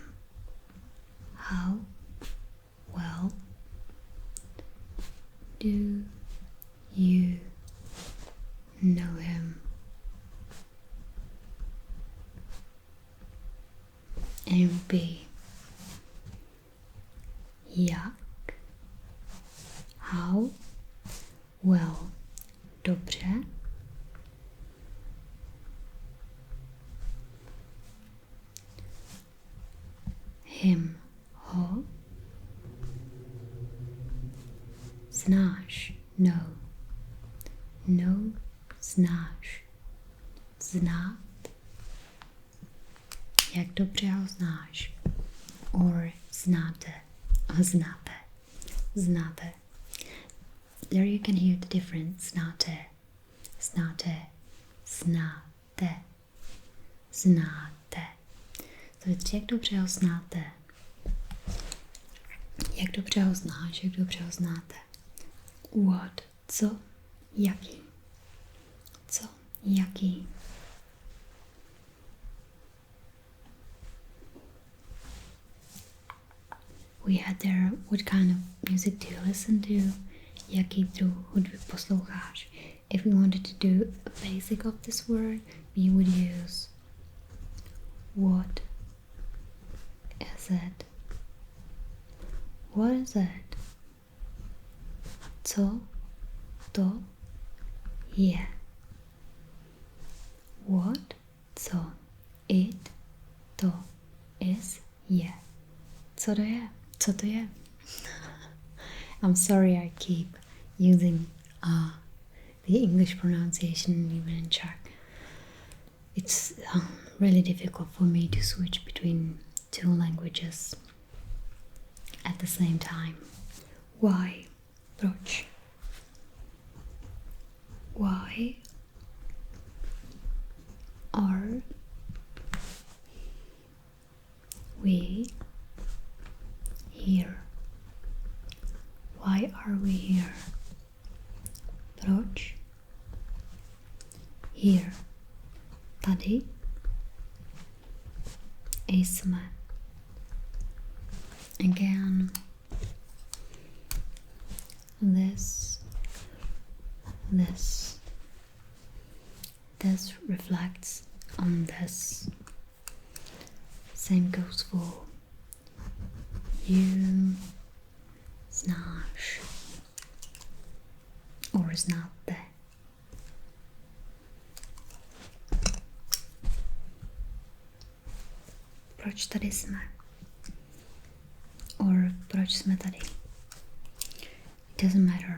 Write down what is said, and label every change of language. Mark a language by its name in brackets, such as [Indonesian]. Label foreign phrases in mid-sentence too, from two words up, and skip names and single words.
[English] How well do you know him? And B, jak, how well, [Czech] dobře, him, ho, znáš, no, znáš, znát, jak dobře ho znáš, or znáte, znáte. [English] There you can hear the difference, [Czech] znáte, znáte. [English] So it's [Czech] jak dobře ho znáte, jak dobře ho znáš, jak dobře ho znáte. What, co, jaký, [English] We had there, what kind of music do you listen to? [Czech] Jaký druh hudby posloucháš? [English] If we wanted to do a basic of this word, we would use what is it? What is it? [Czech] Co to je? [English] What, co, it, to, is, [Czech] je. Co to je? Co to je? [English] I'm sorry I keep using the English pronunciation even in Czech. It's really difficult for me to switch between two languages at the same time. Why? Proč? Why are we here? Why are we here? [Czech] Proč? Here. Tady jsme. [English] Again, this reflects on this. Same goes for you, [Czech] znáš, or znáte. Proč tady jsme? Or proč jsme tady? [English] It doesn't matter.